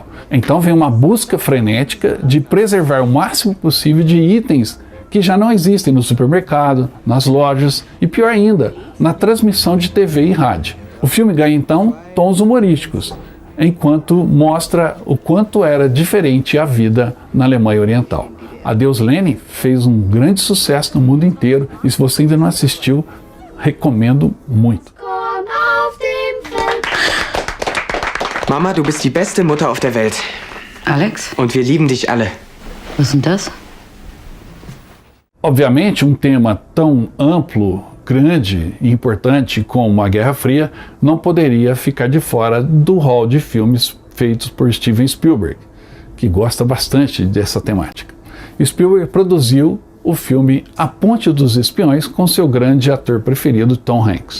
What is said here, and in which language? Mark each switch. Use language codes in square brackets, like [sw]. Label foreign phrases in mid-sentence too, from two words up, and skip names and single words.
[pt] Então vem uma busca frenética de preservar o máximo possível de itens que já não existem no supermercado, nas lojas e, pior ainda, na transmissão de TV e rádio. O filme ganha então tons humorísticos, enquanto mostra o quanto era diferente a vida na Alemanha Oriental. Adeus Lenin fez um grande sucesso no mundo inteiro e, se você ainda não assistiu, recomendo muito. [de] Mama, du bist die beste Mutter auf der Welt. Alex? Und wir lieben dich alle. Was ist denn das? [pt] Obviamente, um tema tão amplo, grande e importante como a Guerra Fria não poderia ficar de fora do hall de filmes feitos por Steven Spielberg, que gosta bastante dessa temática. Spielberg produziu o filme A Ponte dos Espiões com seu grande ator preferido, Tom Hanks.